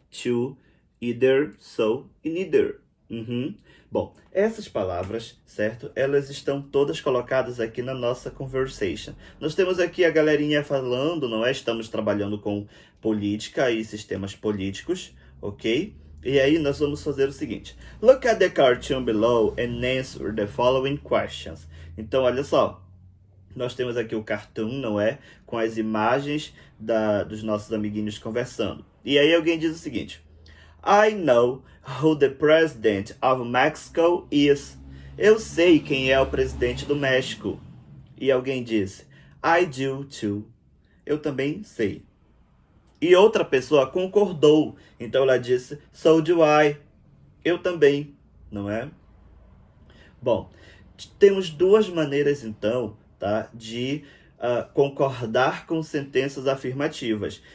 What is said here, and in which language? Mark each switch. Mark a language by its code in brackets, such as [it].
[pt] To, either, so e neither. Bom, essas palavras, certo? Elas estão todas colocadas aqui na nossa conversation. Nós temos aqui a galerinha falando, não é? Estamos trabalhando com política e sistemas políticos, ok? E aí nós vamos fazer o seguinte. [en] Look at the cartoon below and answer the following questions. [pt] Então, olha só. Nós temos aqui o cartoon, não é? Com as imagens dos nossos amiguinhos conversando. E aí alguém diz o seguinte. [en] I know who the president of Mexico is. [pt] Eu sei quem é o presidente do México. E alguém disse, [en] I do too. [pt] Eu também sei. E outra pessoa concordou. Então ela disse, [en] so do I. [pt] Eu também, não é? Bom, temos 2 maneiras então, tá, de concordar com sentenças afirmativas.